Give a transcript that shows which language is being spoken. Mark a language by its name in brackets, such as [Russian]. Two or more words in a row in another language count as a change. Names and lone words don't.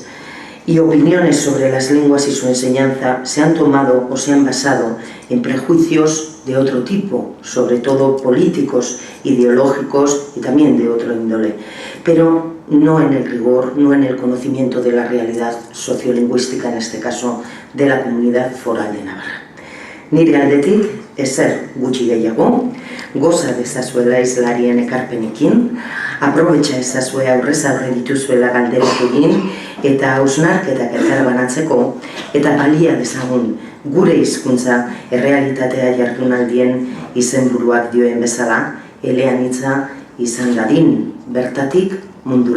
[Spanish] y opiniones sobre las lenguas y su enseñanza se han tomado o se han basado en prejuicios de otro tipo, sobre todo políticos, ideológicos y también de otro índole, pero no en el rigor, no en el conocimiento de la realidad sociolingüística, en este caso de la Comunidad Foral de Navarra. [Basque] Nire aldetik, ezer gutxi gehiago, goza dezazuela izlarien ekarpenekin, aprobetxa ezazue aurrez aurre dituzuela galderak egin, eta hausnarketak elkarbanatzeko, eta balia dezagun gure hizkuntza errealitatea jardunaldien izenburuak dioen bezala, eleanitza izan dadin, bertatik mundura.